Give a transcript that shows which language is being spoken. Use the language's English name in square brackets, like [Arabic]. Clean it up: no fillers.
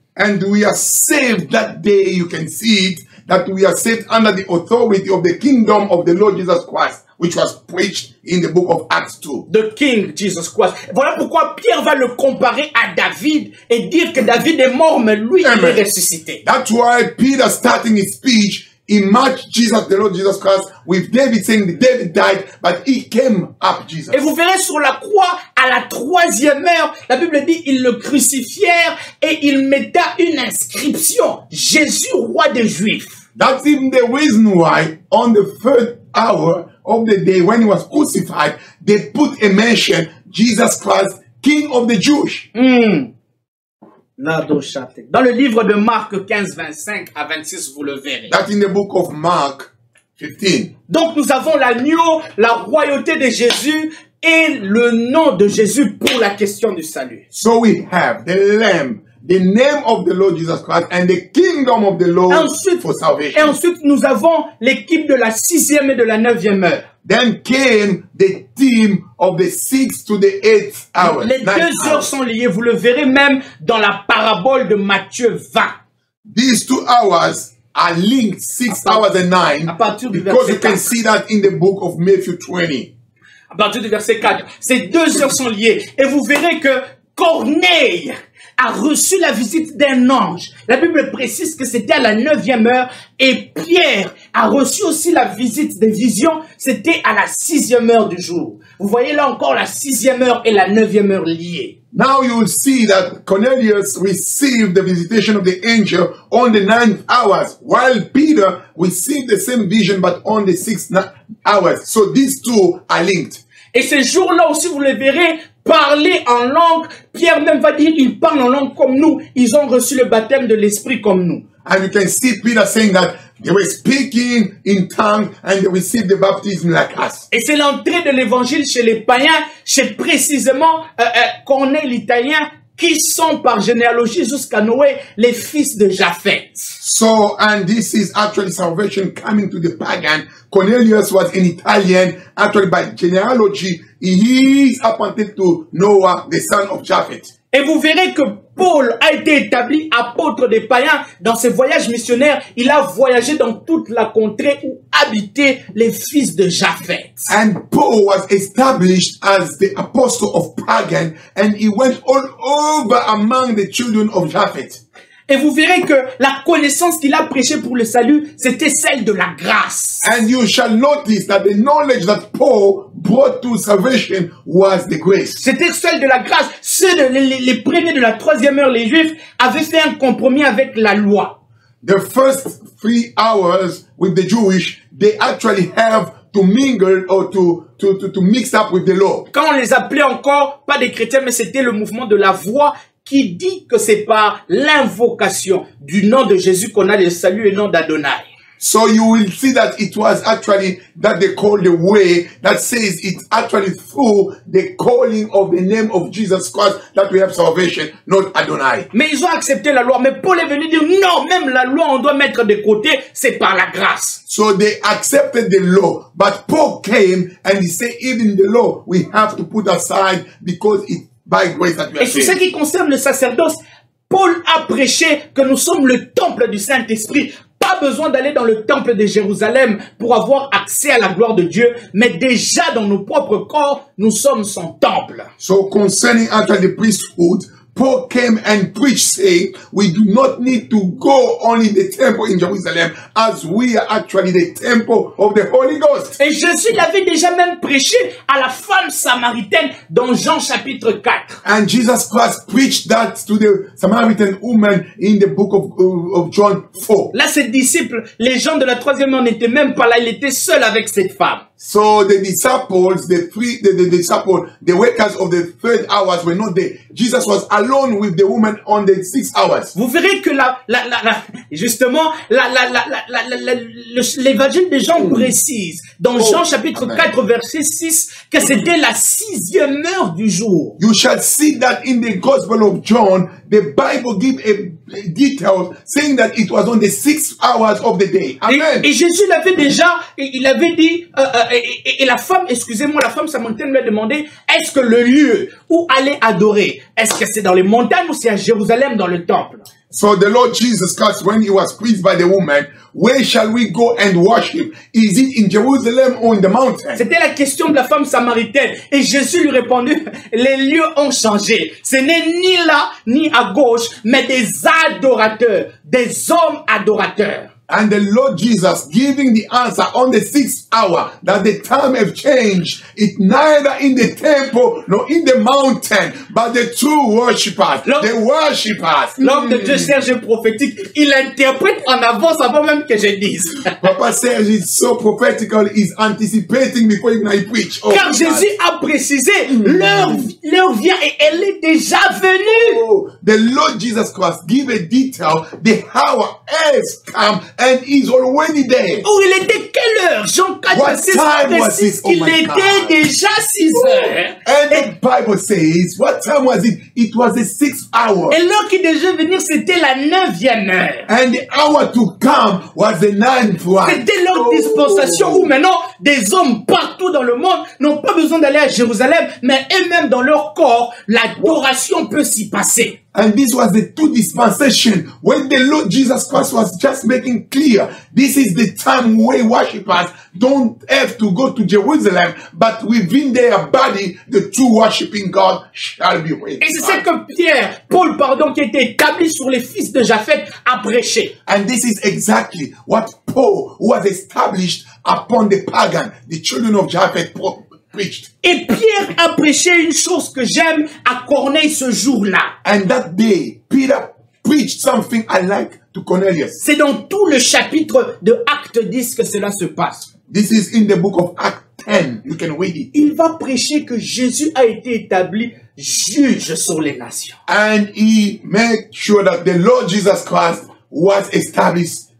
[English] And we are saved that day, you can see it, that we are saved under the authority of the kingdom of the Lord Jesus Christ, which was preached in the book of Acts 2. The King Jesus Christ. [French] Voilà pourquoi Pierre va le comparer à David et dire que David est mort, mais lui, il est ressuscité. [English] That's why Peter, starting his speech, he matched Jesus, the Lord Jesus Christ, with David, saying that David died, but he came up, Jesus. [French] Et vous verrez sur la croix, à la 3e heure, la Bible dit, ils le crucifièrent et ils mettaient une inscription. Jésus, roi des Juifs. [English] That's even the reason why, on the 3rd hour of the day, when he was crucified, they put a mention, Jesus Christ, King of the Jews. [French] Dans le livre de Marc 15, 25 à 26, vous le verrez. [English] That's in the book of Mark 15. [French] Donc nous avons l'agneau, la royauté de Jésus et le nom de Jésus pour la question du salut. [English] So we have the Lamb, the name of the Lord Jesus Christ, and the kingdom of the Lord for salvation. [French] Et ensuite nous avons l'équipe de la 6e et de la 9e heure. [English] Then came the team of the 6th to the 8th hour. [French] Les 2 heures sont liées, vous le verrez même dans la parabole de Matthieu 20. [English] These 2 hours are linked, 6 hours and 9, [French] à partir du [English] because [French] verset [English] you can see that in the book of Matthew 20. [French] À partir du verset 4. Ces 2 heures sont liées. Et vous verrez que Corneille a reçu la visite d'un ange. La Bible précise que c'était à la 9e heure. Et Pierre a reçu aussi la visite des visions. C'était à la 6e heure du jour. Vous voyez là encore la 6e heure et la 9e heure liées. [English] Now you will see that Cornelius received the visitation of the angel on the 9th hours, while Peter received the same vision but on the 6th hours. So these two are linked. [French] Et ces jours-là aussi, vous le verrez, parler en langue. Pierre même va dire, ils parlent en langue comme nous. Ils ont reçu le baptême de l'Esprit comme nous. [English] And you can see Peter saying that they were speaking in tongues and they received the baptism like us. [French] Et c'est l'entrée de l'évangile chez les païens, chez précisément Corneille l'Italien, qui sont par généalogie jusqu'à Noé les fils de Japheth. [English] So, and this is actually salvation coming to the pagan. Cornelius was an Italian, actually by genealogy, he is appointed to Noah, the son of Japheth. [French] Et vous verrez que Paul a été établi apôtre des païens dans ses voyages missionnaires. Il a voyagé dans toute la contrée où habitaient les fils de Japheth. [English] And Paul was established as the apostle of pagan, and he went all over among the children of Japheth. [French] Et vous verrez que la connaissance qu'il a prêchée pour le salut, c'était celle de la grâce. [English] And you shall notice that the knowledge that Paul brought to salvation was the grace. [French] C'était celle de la grâce. Les premiers de la troisième heure, les Juifs, avaient fait un compromis avec la loi. [English] The first 3 hours with the Jewish, they actually have to mingle or to mix up with the law. [French] Quand on les appelait encore, pas des chrétiens, mais c'était le mouvement de la voix qui dit que c'est par l'invocation du nom de Jésus qu'on a le salut et non d'Adonai. [English] So you will see that it was actually that they call the way, that says it's actually through the calling of the name of Jesus Christ that we have salvation, not Adonai. [French] Mais ils ont accepté la loi. Mais Paul est venu dire non, même la loi on doit mettre de côté, c'est par la grâce. [English] So they accepted the law, but Paul came and he said even the law we have to put aside because it's by grace that we are saved. [French] Et sur ce qui concerne le sacerdoce, Paul a prêché que nous sommes le temple du Saint-Esprit. Pas besoin d'aller dans le temple de Jérusalem pour avoir accès à la gloire de Dieu, mais déjà dans nos propres corps, nous sommes son temple. [English] So concerning actually the priesthood, Paul came and preached saying, we do not need to go only the temple in Jerusalem as we are actually the temple of the Holy Ghost. [French] Et Jésus l'avait déjà même prêché à la femme samaritaine dans Jean chapitre 4. [English] And Jesus Christ preached that to the Samaritan woman in the book of John 4. [French] Là, ses disciples, les gens de la troisième heure n'étaient même pas là, il était seul avec cette femme. [English] So the disciples, the workers of the third hours were not there. Jesus was alone with the woman on the 6 hours. [French] Vous verrez que l'évangile de Jean précise, dans Jean chapitre 4 verset 6, que c'était la 6e heure du jour. [English] You shall see that in the Gospel of John, the Bible gives a detail saying that it was on the 6 hours of the day. Amen. [French] Et Jésus l'avait déjà, il avait dit, et la femme, excusez-moi, la femme samaritaine lui a demandé, est-ce que le lieu où aller adorer, est-ce que c'est dans les montagnes ou c'est à Jérusalem dans le temple? [English] So the Lord Jesus Christ, when he was preached by the woman, where shall we go and worship? Is it in Jerusalem or in the mountain? [French] C'était la question de la femme samaritaine. Et Jésus lui répondit, les lieux ont changé. Ce n'est ni là, ni à gauche, mais des adorateurs, des hommes adorateurs. [English] And the Lord Jesus giving the answer on the 6th hour that the time have changed. It's neither in the temple nor in the mountain, but the true worshippers, the worshippers. [French] L'homme de Dieu Serge prophétique, il interprète en avance avant même que je dise. [English] Papa Serge is so prophetical, he's anticipating before even I preach. Oh, [French] car Jésus a précisé, l'heure vient et elle est déjà venue. [English] Oh, the Lord Jesus Christ give a detail, the hour has come. And he's already there. [French] Oh, il était quelle heure? Jean 4, 6 précise qu'il était déjà 6 heures. [English] And the Bible says, what time was it? It was the 6th hour. [French] Et l'heure qui devait venir, c'était la 9e heure. [English] And the hour to come was the 9th one. [French] C'était leur dispensation où maintenant, des hommes partout dans le monde n'ont pas besoin d'aller à Jérusalem, mais eux-mêmes dans leur corps, l'adoration peut s'y passer. [English] And this was the 2 dispensation when the Lord Jesus Christ was just making clear. This is the time where worshippers don't have to go to Jerusalem, but within their body, the true worshiping God shall be raised. [French] Et c'est ce que Pierre, Paul, qui était établi sur les fils de Japheth, a prêché. [English] And this is exactly what Paul, who was established upon the pagan, the children of Japheth, preached. [French] Et Pierre a prêché une chose que j'aime à Corneille ce jour-là. [English] And that day, Peter preached something I like to Cornelius. [French] C'est dans tout le chapitre de Acte 10 que cela se passe. [English] This is in the book of Acts 10. You can read it. [French] Il va prêcher que Jésus a été établi juge sur les nations. [English] And he made sure that the Lord Jesus Christ was established